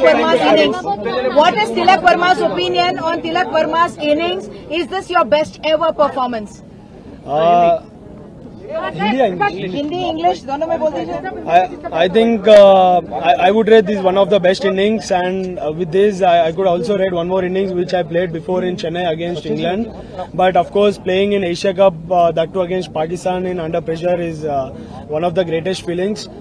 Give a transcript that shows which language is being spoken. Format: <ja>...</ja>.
<en>What is Tilak Verma's opinion on Tilak Verma's innings? Is this your best ever performance?</en> <hi>Hindi, English, दोनों में बोल दीजिए.</hi> <en>I think I would rate this one of the best innings, and with this I could also rate one more innings which I played before in Chennai against England. But of course, playing in Asia Cup, that too against Pakistan in under pressure, is one of the greatest feelings.</en>